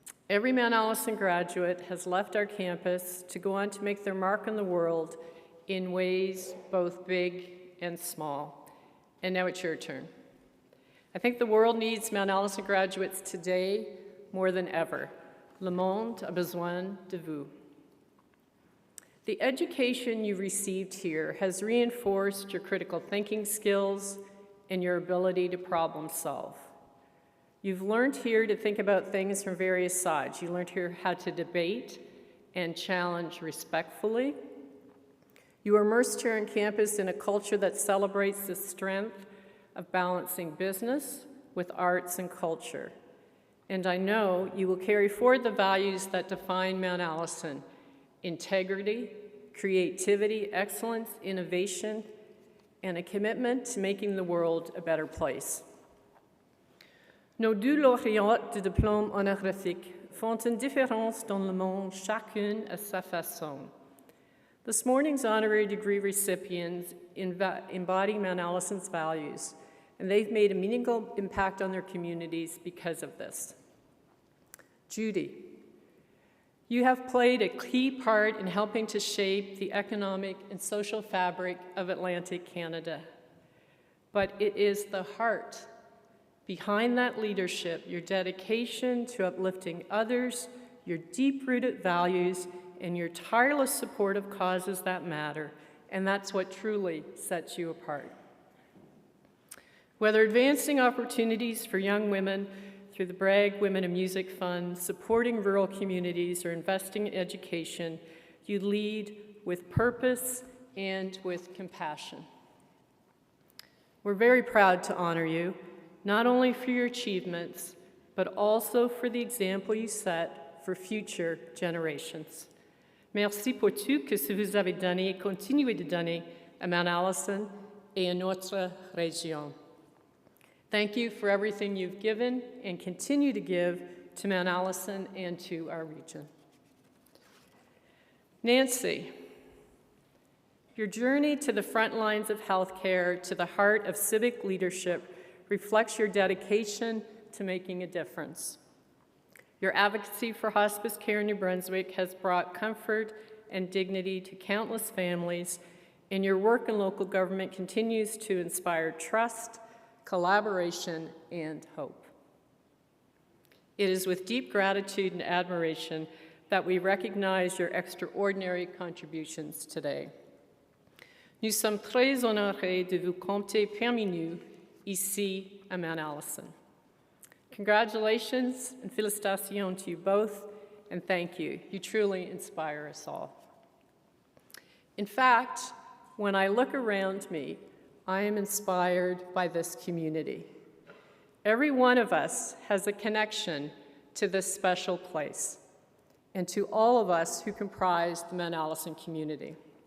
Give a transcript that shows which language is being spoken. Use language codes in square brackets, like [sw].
[en] Every Mount Allison graduate has left our campus to go on to make their mark on the world in ways both big and small. And now it's your turn. I think the world needs Mount Allison graduates today more than ever. [fr] Le monde a besoin de vous. [en] The education you received here has reinforced your critical thinking skills and your ability to problem solve. You've learned here to think about things from various sides. You learned here how to debate and challenge respectfully. You are immersed here on campus in a culture that celebrates the strength of balancing business with arts and culture. And I know you will carry forward the values that define Mount Allison: integrity, creativity, excellence, innovation, and a commitment to making the world a better place. [fr] Nos deux lauréates de diplôme honorifique font une différence dans le monde, chacune à sa façon. [en] This morning's honorary degree recipients embody Mount Allison's values, and they've made a meaningful impact on their communities because of this. Judy, you have played a key part in helping to shape the economic and social fabric of Atlantic Canada. But it is the heart behind that leadership, your dedication to uplifting others, your deep-rooted values, and your tireless support of causes that matter, and that's what truly sets you apart. Whether advancing opportunities for young women through the Bragg Women in Music Fund, supporting rural communities, or investing in education, you lead with purpose and with compassion. We're very proud to honor you, not only for your achievements, but also for the example you set for future generations. [fr] Merci pour tout que vous avez donné et continuez de donner à Mount Allison et à notre région. [en] Thank you for everything you've given and continue to give to Mount Allison and to our region. Nancy, your journey to the front lines of healthcare, to the heart of civic leadership, reflects your dedication to making a difference. Your advocacy for hospice care in New Brunswick has brought comfort and dignity to countless families, and your work in local government continues to inspire trust, collaboration, and hope. It is with deep gratitude and admiration that we recognize your extraordinary contributions today. [fr] Nous sommes très honorés de vous compter parmi nous ici à Mount Allison. [en] Congratulations and félicitations to you both, and thank you. You truly inspire us all. In fact, when I look around me, I am inspired by this community. Every one of us has a connection to this special place and to all of us who comprise the Mount Allison community.